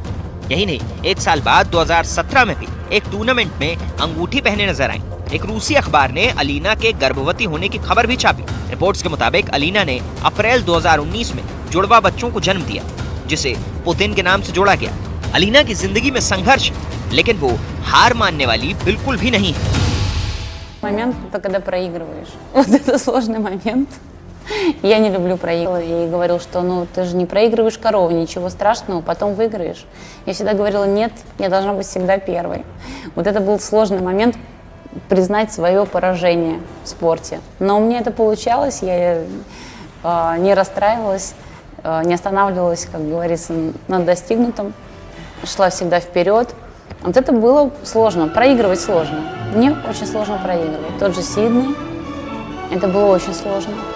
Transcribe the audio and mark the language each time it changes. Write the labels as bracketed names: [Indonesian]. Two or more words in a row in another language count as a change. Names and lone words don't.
[Hindi] यही नहीं, एक साल बाद 2017 में भी एक टूर्नामेंट में अंगूठी पहने नजर आई। एक रूसी अखबार ने एलिना के गर्भवती होने की खबर भी छापी। रिपोर्ट्स के मुताबिक एलिना ने अप्रैल 2019 में जुड़वा बच्चों को जन्म दिया, जिसे पुतिन के नाम से जोड़ा गया। एलिना की जिंदगी में संघर्ष, लेकिन वो हार मानने वाली बिल्कुल भी नहीं है। [Russian] Момент, это когда проигрываешь. Вот это сложный момент. Я не люблю проигрывать. Я ей говорила, что ну ты же не проигрываешь корову, ничего страшного, потом выиграешь. Я всегда говорила, нет, я должна быть всегда первой. Вот это был сложный момент, признать свое поражение в спорте. Но у меня это получалось, я не расстраивалась, не останавливалась, как говорится, на достигнутом. Шла всегда вперед. Вот это было сложно, проигрывать сложно. Мне очень сложно проигрывать. Тот же Сидней, это было очень сложно.